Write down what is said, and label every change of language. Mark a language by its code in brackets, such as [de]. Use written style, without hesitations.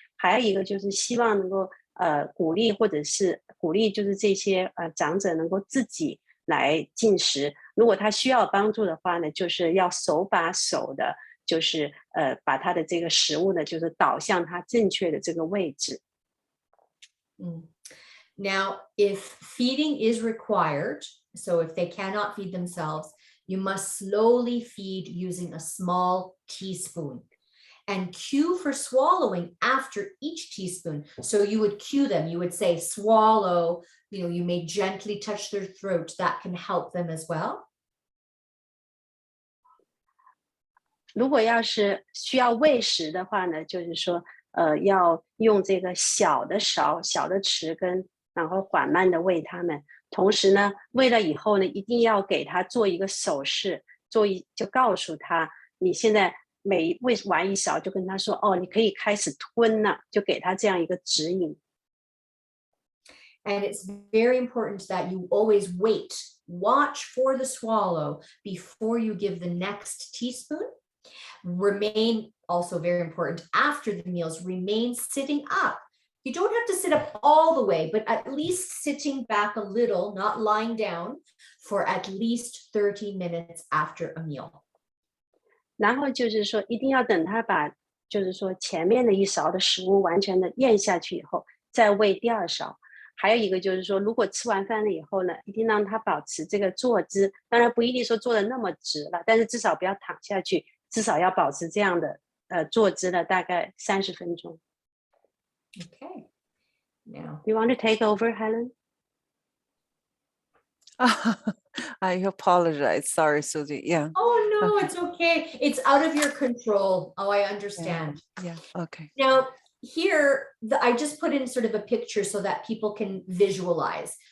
[zh] 还有一个就是希望能够鼓励就是这些长者能够自己来进食。如果他需要帮助的话呢，就是要手把手的，就是把他的这个食物呢，就是导向他正确的这个位置。 [en] Now, if feeding is required, so if they cannot feed themselves, you must slowly feed using a small teaspoon. And cue for swallowing after each teaspoon. So you would cue them, you would say swallow, you may gently touch their throat. That can help them as well. [zh] 如果要是需要喂食的话呢，就是说要用这个小的勺、小的匙羹，然后缓慢的喂他们。同时呢，喂了以后呢，一定要给他做一个手势，就告诉他，你现在每喂完一勺，就跟他说，哦，你可以开始吞了，就给他这样一个指引。 [en] And it's very important that you always watch for the swallow before you give the next teaspoon. Remain, also very important, after the meals, remain sitting up. You don't have to sit up all the way, but at least sitting back a little, not lying down, for at least 30 minutes after a meal. [zh] 然后就是说，一定要等他把，就是说前面的一勺的食物完全的咽下去以后，再喂第2勺。还有一个就是说，如果吃完饭了以后呢，一定让他保持这个坐姿，当然不一定说坐的那么直了，但是至少不要躺下去，至少要保持这样的坐姿了，大概30分钟。 [en] Okay. Now, you want to take over, Helen? I apologize. Sorry, Susie. Yeah. Oh, no, Okay. it's okay. It's out of your control. Oh, I understand. Yeah. Okay. Now, here, I just put in sort of a picture so that people can visualize.